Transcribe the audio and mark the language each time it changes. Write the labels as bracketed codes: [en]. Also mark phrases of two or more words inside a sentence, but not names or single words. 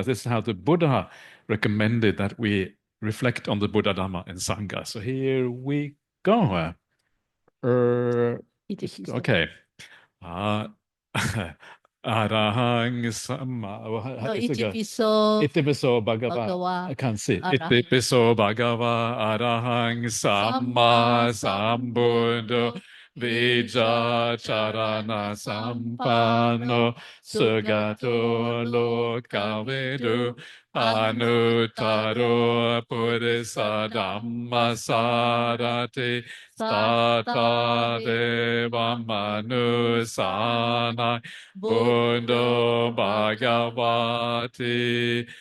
[en] This is how the Buddha recommended that we reflect on the Buddha Dhamma and Sangha. So here we go. Okay. [pi] Uh, Arahang Samma. [en] No, It's a go. [pi] Itipiso Itipiso Bhagava. Bhagava [en] I can't see. [pi] Arahang. Itipiso Bhagava Arahang Samma Sambuddho Vija Charana Sampano Sugato Lokavidu Anutaro Purisa Dhamma Sarati Sata Deva Manusana Buddho Bhagavati